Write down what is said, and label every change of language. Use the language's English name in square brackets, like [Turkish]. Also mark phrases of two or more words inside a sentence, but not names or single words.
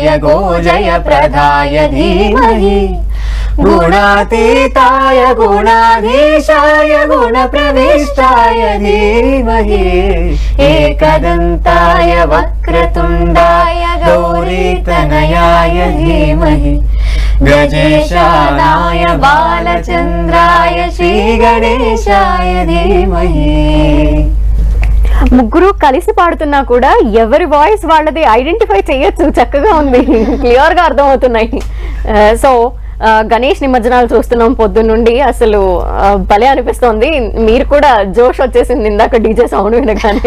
[Sanskrit] गोजयप्रदाय धीमहि गुणातीताय गुणाधीशाय गुणप्रविष्टाय धीमहि एकदन्ताय वक्रतुण्डाय गौरीतनयाय धीमहि गजेशानाय बालचन्द्राय श्रीगणेशाय धीमहि. [Telugu] ముగ్గురు కలిసి పాడుతున్నా కూడా ఎవరి వాయిస్ వాళ్ళది ఐడెంటిఫై చేయొచ్చు. చక్కగా ఉంది, క్లియర్ గా అర్థమవుతున్నాయి. సో గణేష్ నిమజ్జనాలు చూస్తున్నాం పొద్దున్నుండి. అసలు భలే అనిపిస్తోంది. మీరు కూడా జోష్ వచ్చేసింది ఇందాక డీజే సౌండ్ వినగానే.